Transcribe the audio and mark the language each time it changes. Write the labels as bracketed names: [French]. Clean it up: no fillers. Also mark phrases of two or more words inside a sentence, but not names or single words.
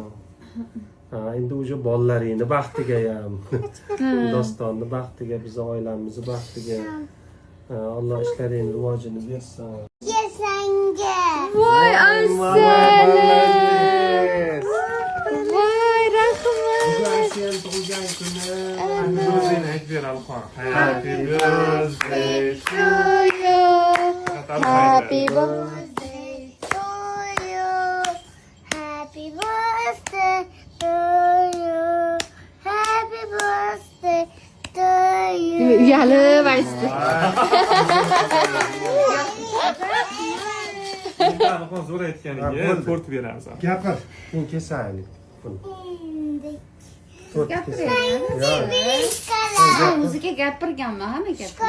[Uzbek] Endi o'sha bolalaringni baxtiga ham, dostonni baxtiga, bizni oilamizni baxtiga Alloh ishlaringni rivojini bersin. Yesanga. Voy, Asiyani. Voy, rahmat. Asiyani tug'ilgan kuni. O'zingni aytib Alxon. [English] Happy birthday To you. Happy Birthday to you. Happy birthday to you. Happy birthday to you. [Uzbek] Uyalib aytdi. Alxon zo'r aytganiga tort beramiz. Gapir, men kesaylik. To'rt O'ziga gapirganmi hammaga?